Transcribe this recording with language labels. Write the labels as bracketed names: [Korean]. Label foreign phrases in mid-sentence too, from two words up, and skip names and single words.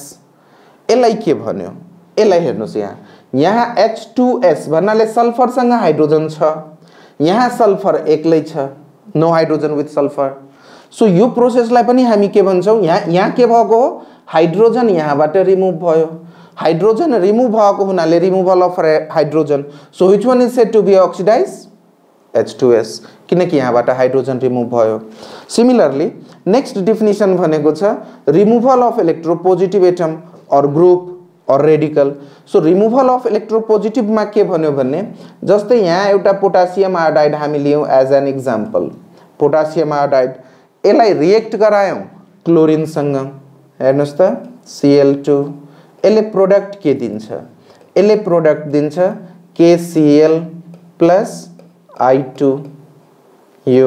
[Nepali] यसलाई के भन्यो, यसलाई हेर्नुस् यहाँ H2S भन्नाले सल्फर सँग हाइड्रोजन छ, यहाँ सल्फर एक्लै छ, [English] no hydrogen with sulphur. [Nepali] सो यो प्रोसेसलाई पनि हामी के भन्छौं, यहाँ के भएको हो, हाइड्रोजन यहाँबाट रिमूव भयो। [English] hydrogen remove [Nepali] भएको हुनाले [English] removal of hydrogen, so which one is said to be oxidize? [Nepali] H2S, किनकि यहाँबाट [English] hydrogen remove [Nepali] भयो। [English] similarly next definition [Nepali] भनेको छ [English] removal of electropositive atom or group or radical. [Nepali] सो [English] removal of electropositive [Nepali] मा के भन्यो भने जस्तै यहाँ एउटा [English] potassium iodide [Nepali] हामी लियौं [English] as an example, potassium iodide, [Nepali] यसलाई रिएक्ट गरायौं क्लोरिन सँग, हेर्नुस् त Cl2, यसले प्रोडक्ट के दिन्छ? यसले प्रोडक्ट दिन्छ KCl प्लस I2 यो।